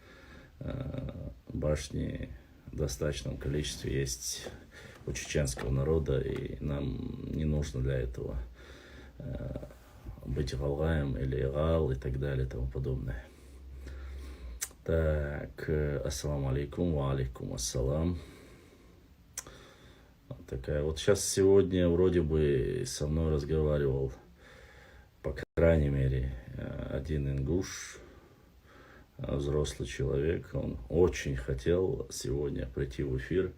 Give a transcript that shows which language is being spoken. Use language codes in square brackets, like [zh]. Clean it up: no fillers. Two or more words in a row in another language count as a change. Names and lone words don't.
[ru] Башни в достаточном количестве есть у чеченского народа, и нам не нужно для этого быть галаем или гал и так далее и тому подобное. Так, [ar] السلام عليكم، وعليكم السلام. [ru] Вот такая вот. Сейчас сегодня вроде бы со мной разговаривал, по крайней мере, один ингуш, взрослый человек. Он очень хотел сегодня прийти в эфир.